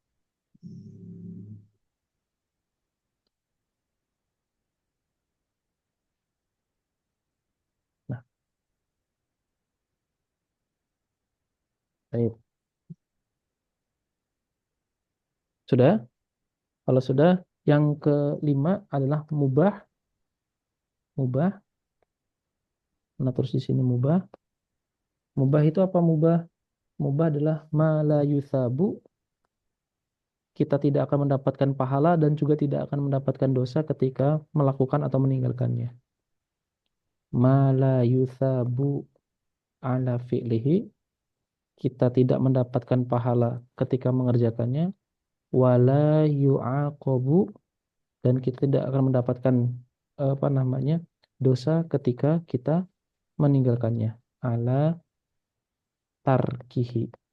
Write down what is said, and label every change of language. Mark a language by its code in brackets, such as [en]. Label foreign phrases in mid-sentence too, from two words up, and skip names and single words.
[id] Nah, baik. Sudah? Kalau sudah, yang kelima adalah mubah. Mubah. Nah, terus di sini mubah. Mubah itu apa mubah? Mubah adalah [ar] ما لا يثاب. [id] Kita tidak akan mendapatkan pahala dan juga tidak akan mendapatkan dosa ketika melakukan atau meninggalkannya. [ar] ما لا يثاب على فعله. [id] Kita tidak mendapatkan pahala ketika mengerjakannya. [ar] ولا يعاقب, [id] dan kita tidak akan mendapatkan dosa ketika kita meninggalkannya. [ar] على تركه.